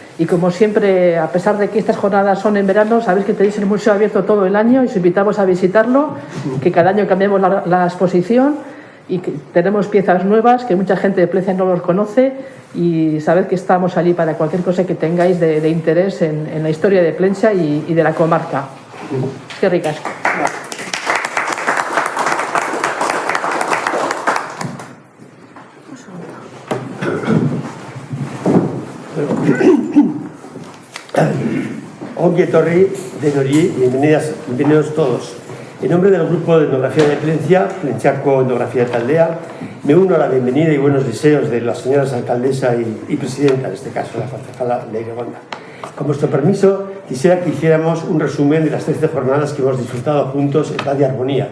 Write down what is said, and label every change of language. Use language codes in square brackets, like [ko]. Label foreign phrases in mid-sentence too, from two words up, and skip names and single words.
[es] Y como siempre, a pesar de que estas jornadas son en verano, sabéis que tenéis el museo abierto todo el año y os invitamos a visitarlo, que cada año cambiamos la exposición y que tenemos piezas nuevas que mucha gente de Plentzia no los conoce, y sabed que estamos allí para cualquier cosa que tengáis de interés en la historia de Plentzia y de la comarca. [eu] Eskerrik asko. Ongi etorri denoi, [es] bienvenidos todos. En nombre del grupo de etnografía de Plentzia, Plentziako Etnografía Taldea, me uno a la bienvenida y buenos deseos de las señoras alcaldesa y presidenta, en este caso la concejala Leire Gondra. Con vuestro permiso, quisiera que hiciéramos un resumen de las 13 jornadas que hemos disfrutado juntos en paz y armonía.